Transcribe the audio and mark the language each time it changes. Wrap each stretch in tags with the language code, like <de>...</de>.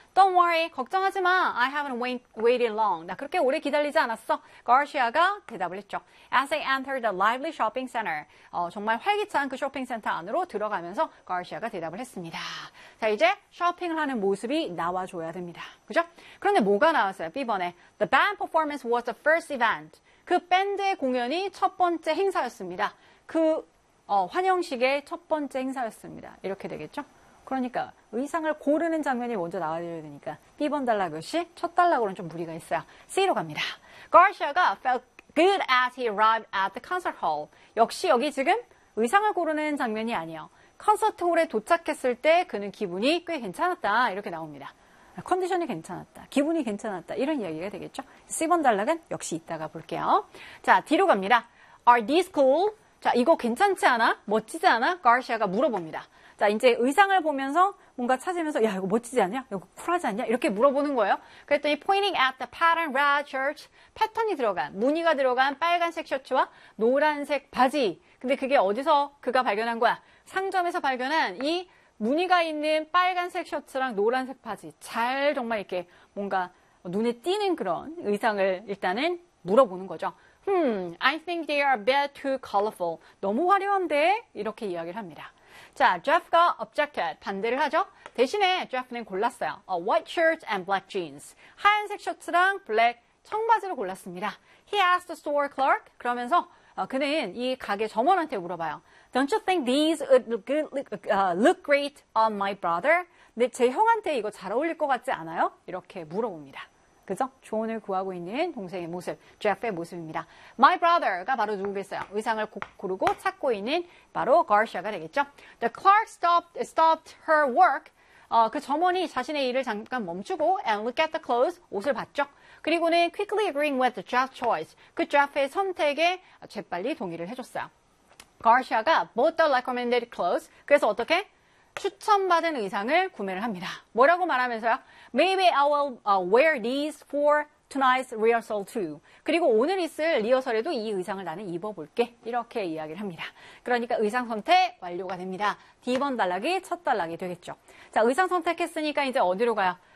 <en>Don't worry,</en> <ko>걱정하지 마.</ko> <en>I haven't waited long.</en> <ko>나 그렇게 오래 기다리지 않았어. 가르시아가 대답을 했죠.</ko> <en>As I entered the lively shopping center,</en> <ko>정말 활기찬 그 쇼핑센터 안으로 들어가면서 가르시아가 대답을 했습니다. 자, 이제 쇼핑을 하는 모습이 나와줘야 됩니다. 그죠? 그런데 뭐가 나왔어요? B번에</ko> <en>The band performance was the first event.</en> <ko>그 밴드의 공연이 첫 번째 행사였습니다. 그 환영식의 첫 번째 행사였습니다. 이렇게 되겠죠? 그러니까 의상을 고르는 장면이 먼저 나와야 되니까 B번 단락 역시 첫 단락으로는 좀 무리가 있어요. C로 갑니다.</ko> <en>Garcia가 felt good as he arrived at the concert hall.</en> <ko>역시 여기 지금 의상을 고르는 장면이 아니에요. 콘서트 홀에 도착했을 때 그는 기분이 꽤 괜찮았다. 이렇게 나옵니다. 컨디션이 괜찮았다. 기분이 괜찮았다. 이런 이야기가 되겠죠? C번 단락은 역시 이따가 볼게요. 자, D로 갑니다.</ko> <en>Are these cool?</en> <ko>자, 이거 괜찮지 않아? 멋지지 않아? 가르시아가 물어봅니다. 자, 이제 의상을 보면서 뭔가 찾으면서, 야, 이거 멋지지 않냐? 이거 쿨하지 않냐? 이렇게 물어보는 거예요. 그랬더니,</ko> <en>pointing at the pattern red shirt.</en> <ko>패턴이 들어간, 무늬가 들어간 빨간색 셔츠와 노란색 바지. 근데 그게 어디서 그가 발견한 거야? 상점에서 발견한 이 무늬가 있는 빨간색 셔츠랑 노란색 바지. 잘 정말 이렇게 뭔가 눈에 띄는 그런 의상을 일단은 물어보는 거죠.</ko> <en>I think they are a bit too colorful.</en> <ko>너무 화려한데? 이렇게 이야기를 합니다. 자, Jeff가 objected, 반대를 하죠. 대신에 Jeff는 골랐어요.</ko> <en>A white shirt and black jeans.</en> <ko>하얀색 셔츠랑 블랙 청바지를 골랐습니다.</ko> <en>He asked the store clerk.</en> <ko>그러면서 그는 이 가게 점원한테 물어봐요.</ko> <en>Don't you think these look great on my brother?</en> <ko>네, 제 형한테 이거 잘 어울릴 것 같지 않아요? 이렇게 물어봅니다. 그죠? 조언을 구하고 있는 동생의 모습, Jeff의 모습입니다.</ko> <en>My brother</en> <ko>가 바로 누구겠어요? 의상을 고르고 찾고 있는 바로 Garcia가 되겠죠?</ko> <en>The clerk stopped her work.</en> <ko>그 점원이 자신의 일을 잠깐 멈추고</ko> <en>and look at the clothes,</en> <ko>옷을 봤죠? 그리고는</ko> <en>quickly agreeing with Jeff's choice.</en> <ko>그 Jeff의 선택에 재빨리 동의를 해줬어요.</ko> <en>Garcia가 bought the recommended clothes.</en> <ko>그래서 어떻게? 추천받은 의상을 구매를 합니다. 뭐라고 말하면서요?</ko> <en>Maybe I will wear these for tonight's rehearsal too.</en> <ko>그리고 오늘 있을 리허설에도 이 의상을 나는 입어볼게. 이렇게 이야기를 합니다. 그러니까 의상 선택 완료가 됩니다. D번 단락이 첫 단락이 되겠죠. 자, 의상 선택했으니까 이제 어디로 가요?</ko>